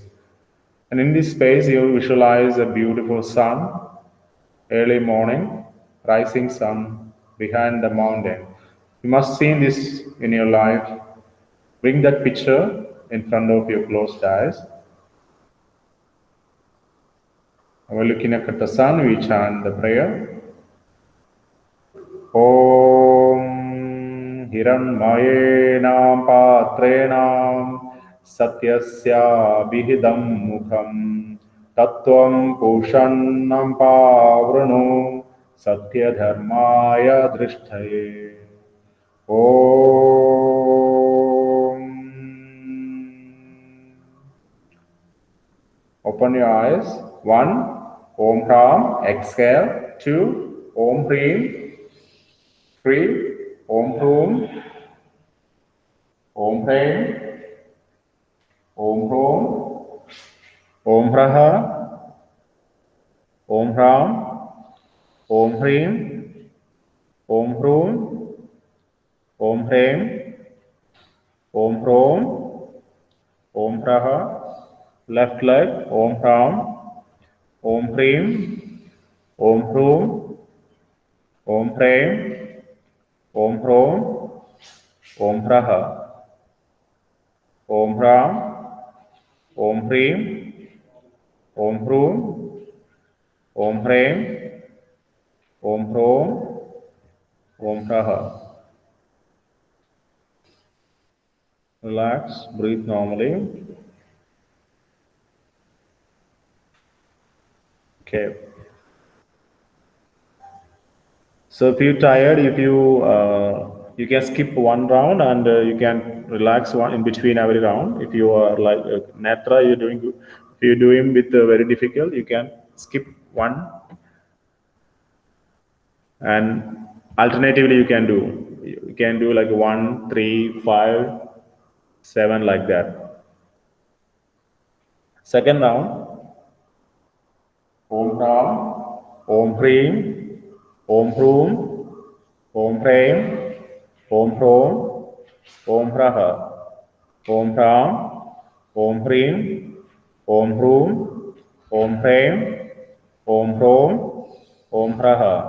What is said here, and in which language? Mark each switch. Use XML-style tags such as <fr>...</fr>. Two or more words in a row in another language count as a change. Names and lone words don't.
<en>And in this space, you visualize a beautiful sun, early morning, rising sun behind the mountain. You must see this in your life. Bring that picture in front of your closed eyes. While looking at the sun, we chant the prayer.</en> <sa>Om Hiranmayena Patrena Satyasya Bihidam Mukham Tattvam Pushannam Pavrano Satya Dharmaya Drishtaye. Om.</sa> <en>Open your eyes. 1.</en> <sa>Om Ram. Exhale. 2. Om Hrim. 3. Om Hrum. Om Hrim. Om Hrum. Om Raha. Om Ram. Om Hrim. Om Hrum. Om Hrim. Om Hrum. Om Raha.</sa> <en>Left leg.</en> <sa>Om Ram. Om Hrim. Om Hrum. Om Hrim. Om Hrum. Om Raha. Om Ram. Om Hrim. Om Hrum. Om Hrim. Om Hrum. Om Raha.</sa> <en>Relax, breathe normally. Okay. So if you're tired, if you can skip one round and you can relax one in between every round. If you are like Netra, you're doing good. If you're doing with very difficult, you can skip one. And alternatively, you can do like 1, 3, 5, 7 like that. Second round.</en> <sa>Om Ram, Om Hrim, Om Hrum, Om Hrim, Om Hrum, Om Raha, Om Ram, Om Hrim, Om Hrum, Om Hrim, Om Hrum, Om Raha.</sa>